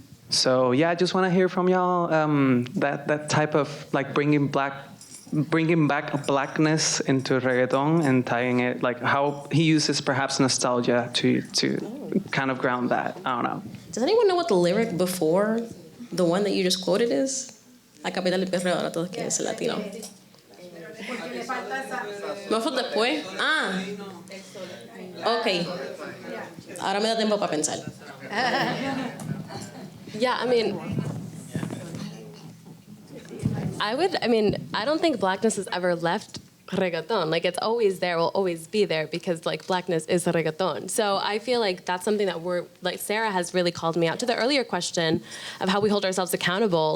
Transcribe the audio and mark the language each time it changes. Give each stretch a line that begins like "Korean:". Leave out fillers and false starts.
English: So yeah, I just want to hear from y'all that type of like bringing back blackness into reggaeton and tying it, like how he uses perhaps nostalgia to kind of ground that. I don't know. Does anyone know what the lyric before the one that you just quoted is?
Spanish: La capital del perreo, ahora todos quieren ser latino. ¿Me fue después? Ah. Ok. Ahora me da tiempo para pensar.
English: Yeah, I don't think blackness has ever left reggaeton. Like, it's always there, will always be there, because like blackness is reggaeton. So I feel like that's something that Sarah has really called me out to the earlier question of how we hold ourselves accountable.